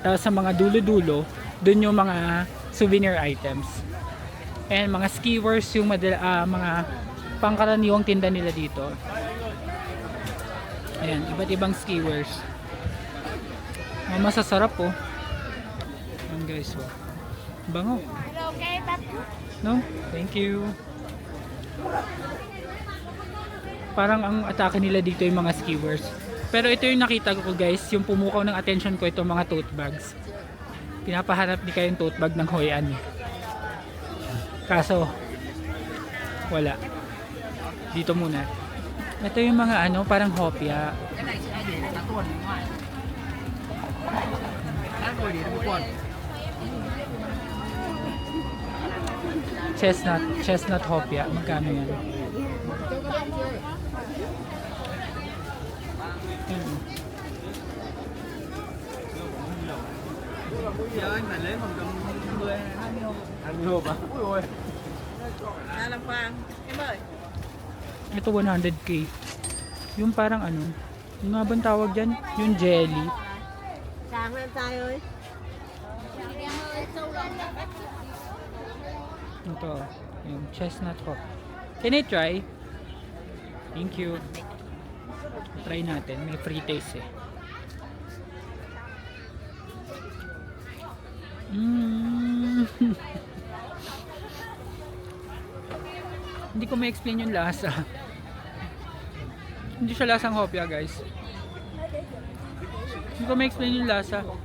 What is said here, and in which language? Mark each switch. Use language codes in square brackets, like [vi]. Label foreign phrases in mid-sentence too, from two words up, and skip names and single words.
[tl] Tapos sa mga dulo-dulo, dun yung mga [en] souvenir items. [tl] And mga skewers yung mga pangkaraniwang tinda nila dito. Ayan, iba't ibang skewers. Masasarap po. Ayan guys, oh. Bango. [en] No? Thank you. [tl] Parang ang atake nila dito yung mga skewers. Pero ito yung nakita ko guys, yung pumukaw ng attention ko, itong mga [en] tote bags. [tl] Pinapahanap ni kayong [en] tote bag [tl] ng Hoi An. Kaso wala. Dito muna. Ito yung mga ano, parang hopya. Chestnut hopya. Magkano yan? [vi] Giờ anh phải lấy khoảng tầm 10 20 hộp à? Ui ôi. Làm khoang, em ơi. [tl] Ito 100k. Yung parang ano, yung nga bang tawag dyan? Yung jelly. [vi] Sáng em trai ơi. [tl] Ito, yung chestnut hop. [en] Can I try? Thank you. [tl] Try natin. May [en] free taste [tl] eh. Hindi ko ma-explain yung lasa. Hindi siya lasang hopya guys. Hindi ko ma-explain yung lasa.